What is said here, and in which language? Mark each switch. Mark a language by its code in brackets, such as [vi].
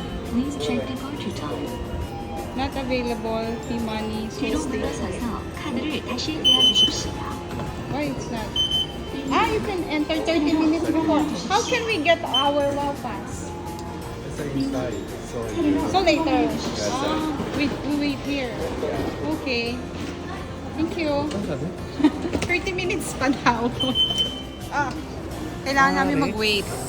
[en] Please check departure time. Not available. P-money. [ko] 뒤로 물러서서 카드를 다시 대어주십시오. [en] Why it's not? You can enter 30 minutes before. How can we get our Wow Pass? So later. We wait here. Okay. Thank you. [tl] 30 minutes pa daw. Kailangan namin mag-wait.